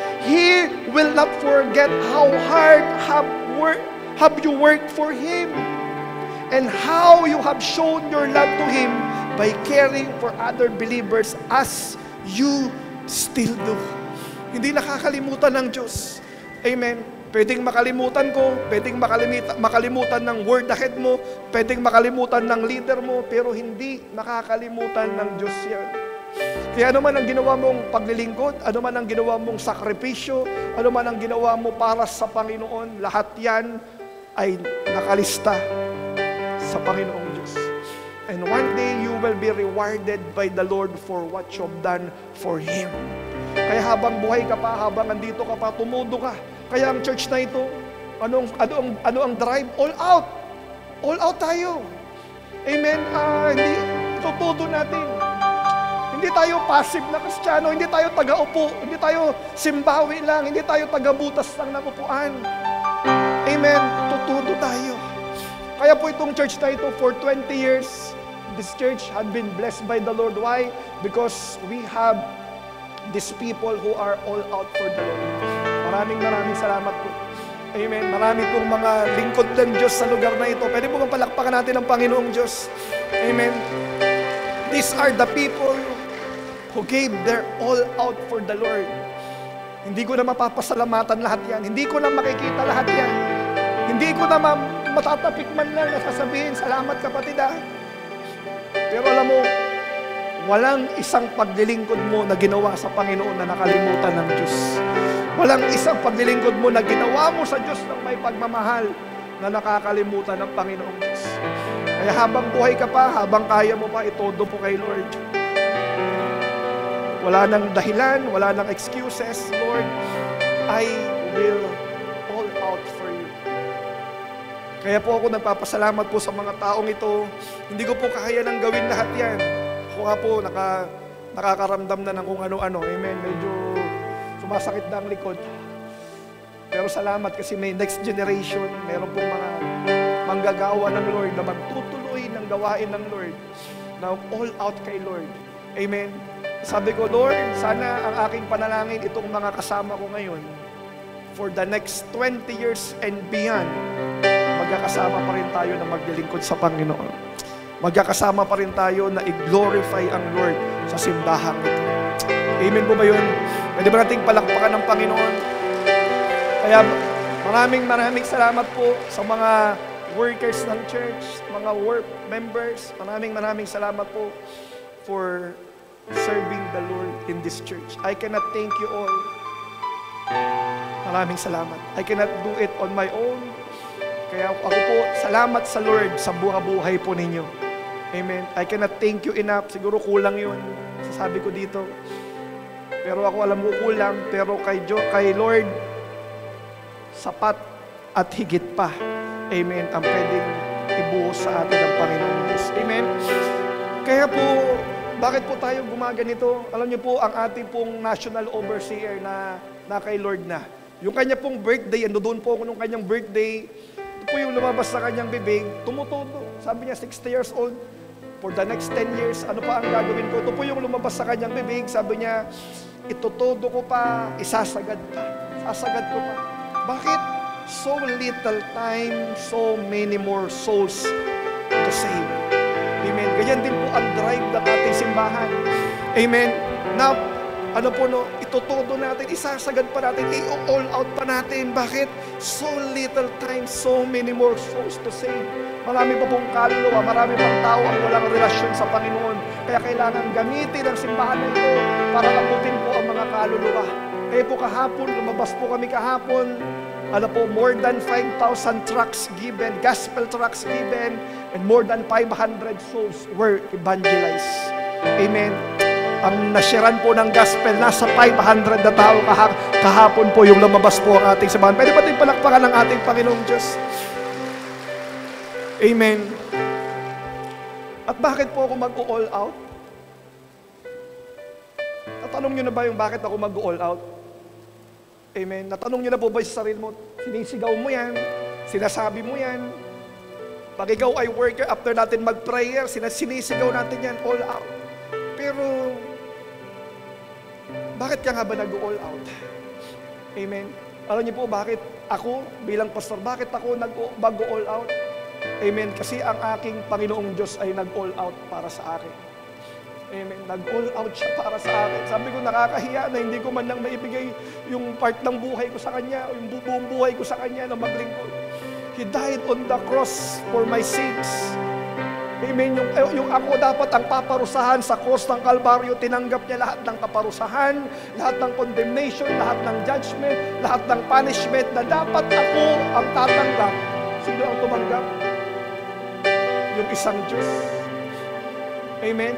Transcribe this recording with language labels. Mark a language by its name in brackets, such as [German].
[English] He will not forget how hard have you worked for Him, and how you have shown your love to Him by caring for other believers as you still do. [Filipino] Hindi nakakalimutan ng Diyos. Amen. Pwedeng makalimutan ko, pwedeng makalimutan ng word ahead mo, pwedeng makalimutan ng leader mo, pero hindi nakakalimutan ng Diyos yan. Kaya ano man ang ginawa mong paglilingkod, ano man ang ginawa mong sakripisyo, ano man ang ginawa mo para sa Panginoon, lahat yan ay nakalista sa Panginoong Diyos. [English] And one day, you will be rewarded by the Lord for what you've done for Him. [Filipino] Kaya habang buhay ka pa, habang andito ka pa, tumudo ka. Kaya ang church na ito, ano ang drive? All out. All out tayo. Amen. Hindi, itutudo natin. Hindi tayo passive na Kristiyano, hindi tayo taga-upo, hindi tayo simbawi lang, hindi tayo taga-butas lang ng upuan. Amen. Tutudo tayo. [English] Kaya po itong church na ito, for 20 years, this church had been blessed by the Lord. Why? Because we have these people who are all out for the Lord. [Filipino] Maraming salamat po. Amen. Marami pong mga lingkod ng Diyos sa lugar na ito. Pwede po bang palakpakan natin ang Panginoong Diyos? Amen. [English] These are the people who gave their all out for the Lord. [Filipino] Hindi ko na mapapasalamatan lahat yan. Hindi ko na makikita lahat yan. Hindi ko na matatapik man lang na sasabihin, salamat kapatid ha. Pero alam mo, walang isang paglilingkod mo na ginawa sa Panginoon na nakalimutan ng Diyos. Walang isang paglilingkod mo na ginawa mo sa Diyos ng may pagmamahal na nakakalimutan ng Panginoong Diyos. Kaya habang buhay ka pa, habang kaya mo pa, itodo po kay Lord. Wala nang dahilan, wala nang excuses. [English] Lord, I will all out for you. [Filipino] Kaya po ako nagpapasalamat po sa mga taong ito. Hindi ko po kaya nang gawin lahat yan. Ako nga po, nakakaramdam na ng kung ano-ano. Amen. Medyo sumasakit na ang likod. Pero salamat kasi may next generation. Meron pong mga manggagawa ng Lord na magtutuloy ng gawain ng Lord na all out kay Lord. Amen. Sabi ko, Lord, sana ang aking panalangin itong mga kasama ko ngayon for the next 20 years and beyond, magkakasama pa rin tayo na maglilingkod sa Panginoon. magkakasama pa rin tayo na i-glorify ang Lord sa simbahang ito. Amen po ba yun? Pwede ba nating palakpakan ng Panginoon? Kaya maraming salamat po sa mga workers ng church, mga work members. [English] Maraming salamat po for serving the Lord in this church. I cannot thank you all. Maraming salamat. I cannot do it on my own. [Filipino] Kaya ako po, salamat sa Lord sa buhay po ninyo. Amen. [English] I cannot thank you enough. [Filipino] Siguro kulang yun. Sasabi ko dito. Pero ako alam ko kulang. Pero kay Lord, sapat at higit pa. Amen. Ang pwedeng ibuhos sa atin ng Panginoon Diyos. Amen. Kaya po, bakit po tayo gumaganito? Alam niyo po, ang ating pong national overseer na kay Lord na. Yung kanya pong birthday, doon po ako nung kanyang birthday, ito po yung lumabas sa kanyang bibig, tumutudo. Sabi niya, 60 years old, for the next 10 years, ano pa ang gagawin ko? Ito po yung lumabas sa kanyang bibig, sabi niya, itutudo ko pa, isasagad pa. Sasagad ko pa. Bakit? [English] So little time, so many more souls to save. Amen. [Filipino] Ganyan din po ang drive ng ating simbahan. Amen. Now, ano po no, itutudo natin, isasagad pa natin, i-all out pa natin. Bakit? [English] So little time, so many more souls to save. [Filipino] Marami pa pong kaluluwa, marami pang tao ang walang relasyon sa Panginoon. Kaya kailangan gamitin ang simbahan na ito para abutin po ang mga kaluluwa. [English] Kaya po kahapon, lumabas po kami kahapon, ano po, more than 5,000 tracts given, gospel tracts given, and more than 500 souls were evangelized. Amen. [Filipino] Ang nasyaran po ng gospel, nasa 500 na tao kahapon po yung lumabas po ang ating simbahan. Pwede ba tayong palakpakan ng ating Panginoong Diyos? Amen. At bakit po ako mag-all out? Natanong nyo na ba yung bakit ako mag-all out? Amen. Natanong nyo na po ba sa sarili mo? Sinisigaw mo yan, sinasabi mo yan. Pag ikaw ay worker, after natin mag-prayer, sinisigaw natin yan, all out. Pero, bakit ka nga ba nag-all out? Amen. Alam niyo po bakit ako bilang pastor, bakit ako mag-all out? Amen. Kasi ang aking Panginoong Diyos ay nag-all out para sa akin. Amen. Nag-all out siya para sa akin. Sabi ko, nakakahiya na hindi ko man lang maibigay yung part ng buhay ko sa Kanya, yung buong buhay ko sa Kanya na maglingkod. [English] He died on the cross for my sins. Amen. [Filipino] Yung ako dapat ang paparusahan sa cross ng Kalbaryo, tinanggap niya lahat ng kaparusahan, lahat ng condemnation, lahat ng judgment, lahat ng punishment na dapat ako ang tatanggap. Sino ang tumanggap? Yung isang Diyos. Amen.